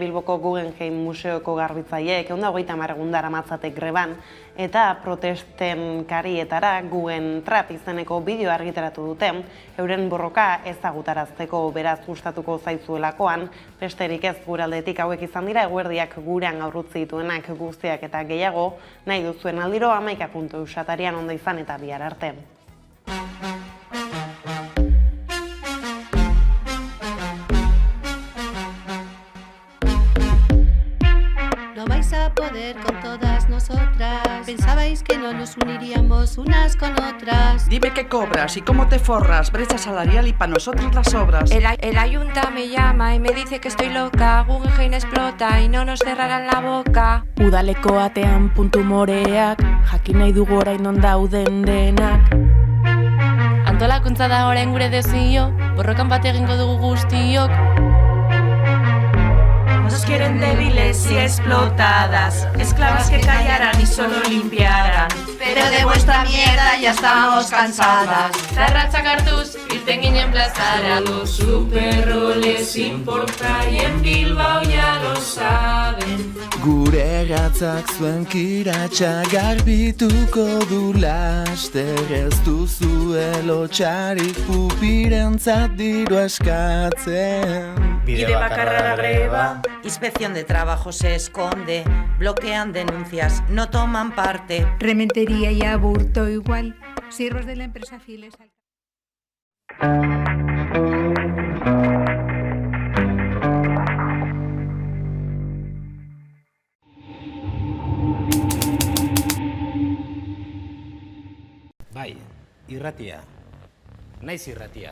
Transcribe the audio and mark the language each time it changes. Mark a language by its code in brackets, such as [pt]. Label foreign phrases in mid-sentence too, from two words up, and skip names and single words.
[eu] Bilboko Guggenheim Museoko garbitzaileek 130 egun daramatzate greban eta protesten karietara Guggen Trap izeneko bideo argitaratu dute, euren borroka ezagutarazteko, beraz gustatuko zaizuelakoan, besterik ez guraldetik hauek izan dira eguerdiak gurean aurrutzi dituenak guztiak eta gehiago, nahi duzuen aldiro 11.eusatarian ondo izan eta bihar arte. [es] No vais a poder con todas nosotras. Pensabais que no nos uniríamos unas con otras. Dime qué cobras y cómo te forras. Brecha salarial y para nosotros las obras. El ayunta me llama y me dice que estoy loca. Guggenheim explota y no nos cerrarán la boca. [eu] Udaleko atean puntu moreak, jakin nahi dugu orain non dauden denak. Antolakuntza da orain gure desio, borrokan bat egingo dugu guztiok. [es] Nos quieren débiles y explotadas, esclavas que callaran y solo limpiaran. Pero de vuestra mierda ya estamos cansadas. [eu] Zarratzak hartuz, irten ginen plazara. [es] Los superroles importa y en Bilbao ya lo saben. [eu] Gure gatzak zuen kiratxa garbituko du laster. Ez duzue lotxarik pupirentzat diru eskatzen. Bide bakarra da greba. [es] Inspección de Trabajo se esconde, bloquean denuncias, no toman parte. Rementería y aburto igual, siervos de la empresa fieles al... [eu] Bai, irratia. Naiz irratia.